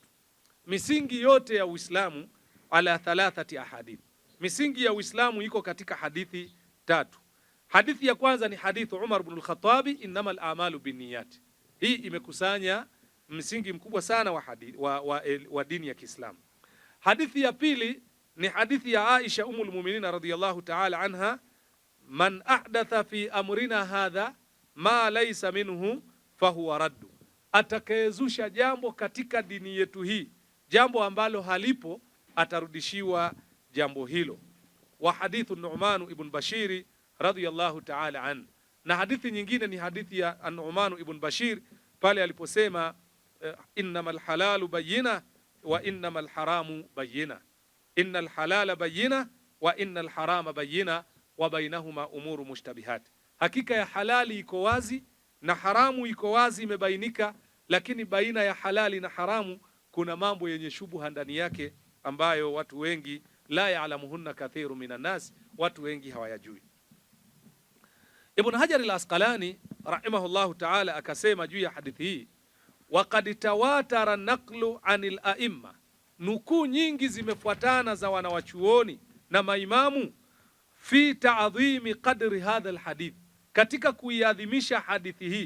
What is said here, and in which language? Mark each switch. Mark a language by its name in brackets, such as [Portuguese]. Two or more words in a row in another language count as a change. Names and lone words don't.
[Swahili] Misingi yote ya Uislamu [Arabic] على ثلاثة أحاديث, [Swahili] misingi ya Uislamu iko katika hadithi tatu. Hadithi ya kwanza ni hadithu Umar ibn al-Khattab, [Arabic] إنما الأعمال بالنيات. [Swahili] Hii imekusanya msingi mkubwa sana wa dini ya Kiislamu. Hadithi ya pili ni hadithi ya Aisha [Arabic] أم المؤمنين رضي الله تعالى عنها من أحدث في أمرنا هذا ما ليس منه فهو رد, [Swahili] atakayezusha jambo katika dini yetu hii, jambo ambalo halipo, atarudishiwa jambo hilo. [Arabic] وحديث نعمان بن بشير رضي الله تعالى عن, [Swahili] na hadithi nyingine ni hadithi ya Nu'man ibn Bashir pale aliposema [Arabic] إنما الحلال بين وإنما الحرام بين إن الحلال بين وإن الحرام بين وبينهما أمور مشتبهات, [Swahili] hakika ya halali iko wazi na haramu iko wazi, imebainika, lakini baina ya halali na haramu kuna mambo yenye shubuha ndani yake ambayo watu wengi [Arabic] لا يعلمهن كثير من الناس, [Swahili] watu wengi hawayajui. Ibn Hajar al-Asqalani [Arabic] رحمه الله تعالى [Swahili] akasema juu ya hadithi hii, [Arabic] وقد تواتر النقل عن الأئمة, [Swahili] nukuu nyingi zimefuatana za wanawachuoni na maimamu, [Arabic] في تعظيم قدر هذا الحديث, [Swahili] katika kuiadhimisha hadithi hii.